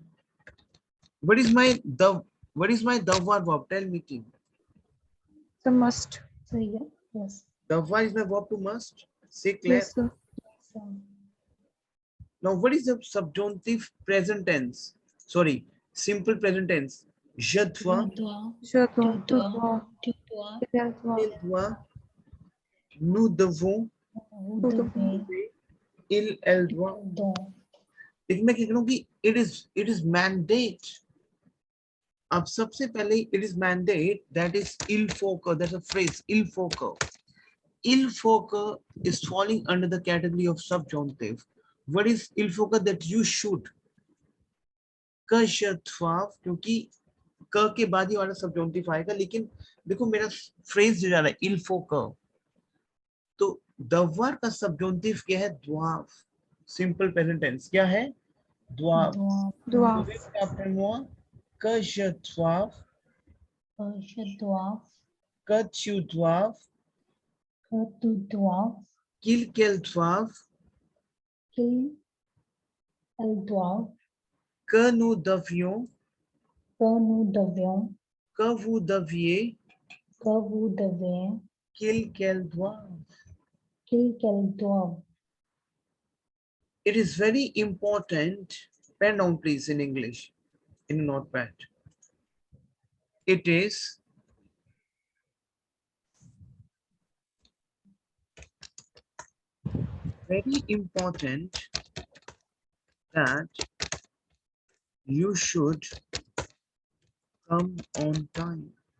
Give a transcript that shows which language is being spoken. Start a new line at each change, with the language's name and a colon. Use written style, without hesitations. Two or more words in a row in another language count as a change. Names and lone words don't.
English: What is my the verb? Tell me, team. The must. So yeah, yes. The verb is my verb to must. Say clear. Yes, sir. So, Now, what is the subjunctive present tense? Sorry, simple present tense.
French: Je dois, Je dois. tu dois, Il doit. il doit, nous devons, vous devez, il, elle doit. donc,
Hindi: लेकिन मैं कह रहा हूँ कि
English: it is mandate.
Hindi: अब सबसे पहले
English: it is mandate, that is
French: il faut que,
English: that's a phrase,
French: il faut que. Il faut que
English: is falling under the category of subjunctive. What is
French: il faut que?
English: That you should.
French: Que je dois,
Hindi: क्योंकि क के बाद ही वाला subjunctive आएगा, लेकिन देखो मेरा phrase जो जा रहा है
French: il faut que,
Hindi: तो
English: the verb
Hindi: का subjunctive क्या है?
French: doivent.
English: Simple present tense
Hindi: क्या है?
French: doivent. Doit. Après moi, que je dois, je dois, que tu dois, que tu dois, qu'il, qu'elle doive, qu'il, elle doit, que nous devions, que nous devions, que vous deviez, que vous devez, qu'il, qu'elle doive. qu'il, qu'elle doivent.
English: It is very important. Pen down, please, in English, in a notepad. It is very important that you should come on time.